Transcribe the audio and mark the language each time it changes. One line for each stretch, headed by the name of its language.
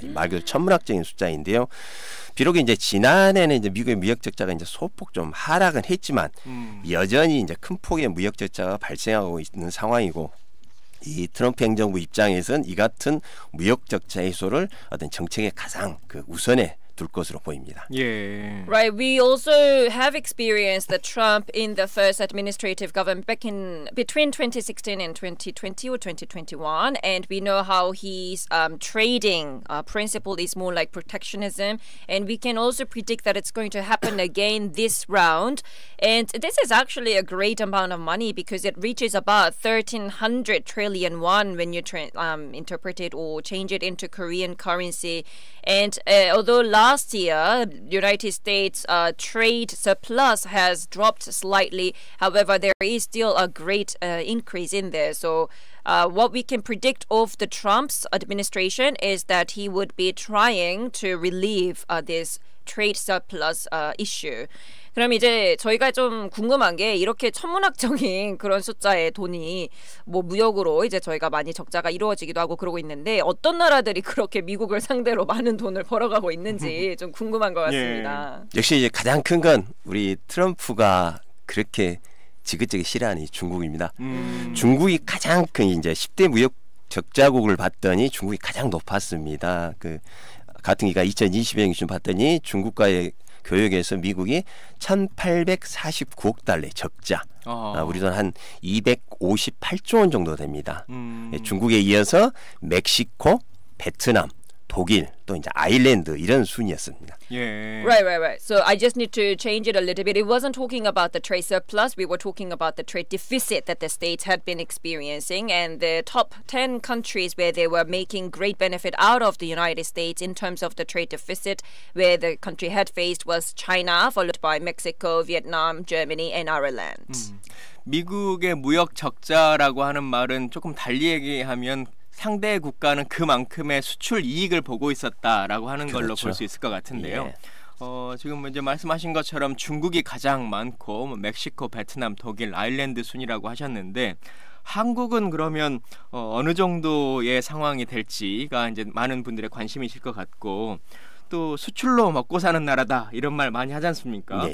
Korean: 말 그대로 천문학적인 숫자인데요. 비록 이제 지난해는 이제 미국의 무역 적자가 이제 소폭 좀 하락은 했지만 여전히 이제 큰 폭의 무역 적자가 발생하고 있는 상황이고 이 트럼프 행정부 입장에서는 이 같은 무역 적자 해소를 어떤 정책의 가장 그 우선에 둘 것으로 보입니다. 예.
English: Right, we also have experienced the Trump in the first administrative government back in between 2016 and 2020 or 2021, and we know how his trading principle is more like protectionism, and we can also predict that it's going to happen again this round. And this is actually a great amount of money because it reaches about 1,300 trillion won when you interpret it or change it into Korean currency. And although last year, United States trade surplus has dropped slightly, however, there is still a great increase in there. So what we can predict of the Trump's administration is that he would be trying to relieve this trade surplus issue.
Korean: 그럼 이제 저희가 좀 궁금한 게 이렇게 천문학적인 그런 숫자의 돈이 뭐 무역으로 이제 저희가 많이 적자가 이루어지기도 하고 그러고 있는데 어떤 나라들이 그렇게 미국을 상대로 많은 돈을 벌어가고 있는지 좀 궁금한 것 같습니다. 역시 이제 가장 큰 건 우리 트럼프가 그렇게 지긋재긋 싫어하는 중국입니다. 중국이 가장 큰 이제 10대 무역 적자국을 봤더니 중국이 가장 높았습니다. 그 같은 기간 2020년 기준 봤더니 중국과의 교역에서 미국이 1,849억 달러의 적자. 우리 돈 한 258조 원 정도 됩니다. 중국에 이어서 멕시코, 베트남, 독일, 또 이제 아일랜드 이런 순이었습니다. 예.
English: Right. So I just need to change it a little bit. It wasn't talking about the trade surplus. We were talking about the trade deficit that the states had been experiencing, and the top 10 countries where they were making great benefit out of the United States in terms of the trade deficit, where the country had faced was China, followed by Mexico, Vietnam, Germany, and Ireland.
Korean: 미국의 무역 적자라고 하는 말은 조금 달리 얘기하면 상대 국가는 그만큼의 수출 이익을 보고 있었다라고 하는 걸로 그렇죠. 볼 수 있을 것 같은데요. 예. 지금 이제 말씀하신 것처럼 중국이 가장 많고 멕시코, 베트남, 독일, 아일랜드 순이라고 하셨는데 한국은 그러면 어느 정도의 상황이 될지가 이제 많은 분들의 관심이실 것 같고 또 수출로 먹고 사는 나라다 이런 말 많이 하지 않습니까?